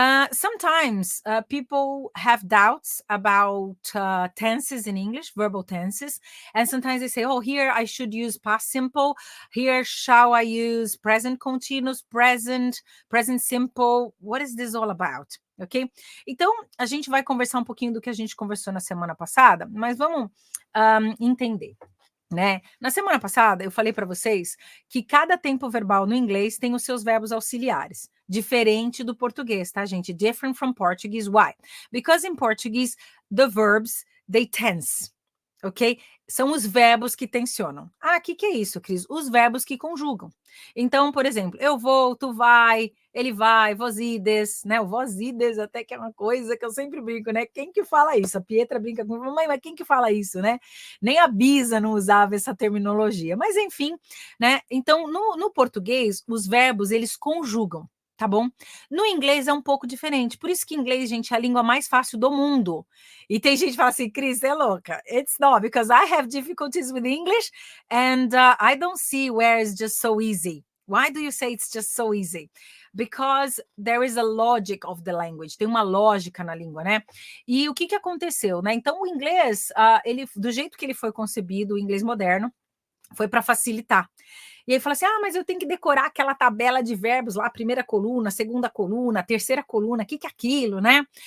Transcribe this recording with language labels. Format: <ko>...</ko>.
<en>Sometimes people have doubts about tenses in English, verbal tenses. And sometimes they say, here I should use past simple. Here, shall I use present continuous, present simple? What is this all about? Ok?</en> <pt>Então, a gente vai conversar um pouquinho do que a gente conversou na semana passada, mas vamos entender. Né? Na semana passada, eu falei para vocês que cada tempo verbal no inglês tem os seus verbos auxiliares, diferente do português, tá, gente?</pt> <en>Different from Portuguese. Why? Because in Portuguese, the verbs, they tense.</en> <pt>ok? São os verbos que tensionam. Ah, o que é isso, Cris? Os verbos que conjugam. Então, por exemplo, eu vou, tu vai, ele vai, vos ides, né? O vos ides até que é uma coisa que eu sempre brinco, né? Quem que fala isso? A Pietra brinca com mãe, mas quem que fala isso, né? Nem a Bisa não usava essa terminologia. Mas, enfim, né? Então, no português, os verbos, eles conjugam. Tá bom? No inglês é um pouco diferente. Por isso que inglês, gente, é a língua mais fácil do mundo. E tem gente que fala assim, Cris, você é louca.</pt> <en>It's not, because I have difficulties with English and I don't see where it's just so easy. Why do you say it's just so easy? Because there is a logic of the language.</en> <pt>Tem uma lógica na língua, né? E o que aconteceu, né? Então, o inglês, ele, do jeito que ele foi concebido, o inglês moderno, foi para facilitar. E aí fala assim, mas eu tenho que decorar aquela tabela de verbos lá, primeira coluna, segunda coluna, terceira coluna, o que é aquilo, né?</pt>